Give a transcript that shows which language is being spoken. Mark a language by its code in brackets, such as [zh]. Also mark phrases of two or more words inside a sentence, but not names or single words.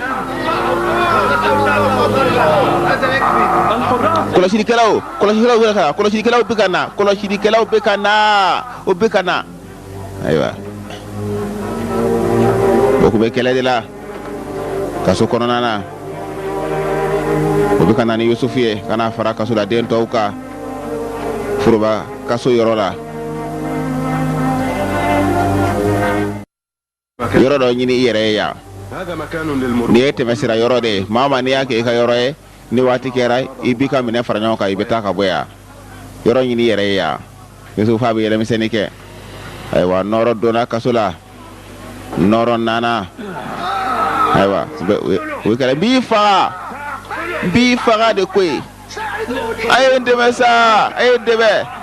[bm] kɔlɔsilikɛlaw bɛ ka na o bɛ ka na ayiwa o tun bɛ kɛlɛ de la kaso kɔnɔna na o bɛ ka na ni Yusufu ye ka na fara kasoladen tɔw kan foroba kaso yɔrɔ la yɔrɔ dɔ ɲini i yɛrɛ ye yan [ar] هذا مكان للمرور. [bm] nin ye tɛmɛsira yɔrɔ de ye maa o maa n'i y'a kɛ i ka yɔrɔ ye ni waati kɛra i b'i ka minɛ fara ɲɔgɔn kan i bɛ taa ka bɔ yan yɔrɔ ɲini i yɛrɛ ye yan Yusufu a bɛ yɛlɛmisɛnnin kɛ ayiwa nɔrɔ donna kaso la nɔrɔ nana ayiwa o bɛ kɛlɛ n b'i faga de koyi a ye n dɛmɛ sa a ye n dɛmɛ